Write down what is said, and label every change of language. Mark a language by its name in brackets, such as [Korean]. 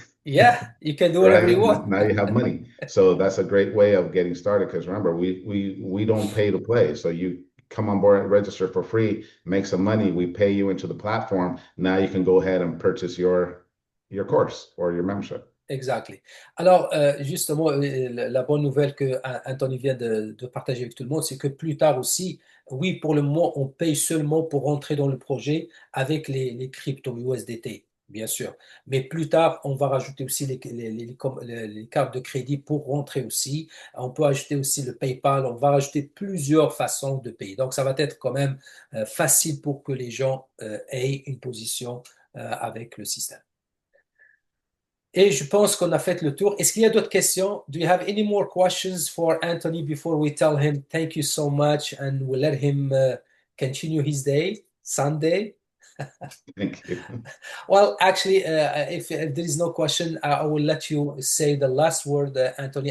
[English] Yeah, you can do whatever you want. Now you have money. So that's a great way of getting started, because remember, we don't pay to play. So you come on board and register for free, make some money, we pay you into the platform. Now you can go ahead and purchase your course or your membership. Exactly. [French] Alors, justement, la bonne nouvelle que Anthony vient de partager avec tout le monde, c'est que plus tard aussi, oui, pour le moment, on paye seulement pour rentrer dans le projet avec les crypto USDT, bien sûr. Mais plus tard, on va rajouter aussi les cartes de crédit pour rentrer aussi. On peut ajouter aussi le PayPal. On va rajouter plusieurs façons de payer. Donc, ça va être quand même facile pour que les gens aient une position avec le système. Et je pense qu'on a fait le tour. Est-ce qu'il y a d'autres questions? [English] Do you have any more questions for Anthony before we tell him thank you so much and we'll let him continue his day, Sunday? Thank you. Well, actually, if there is no question, I will let you say the last word, Anthony.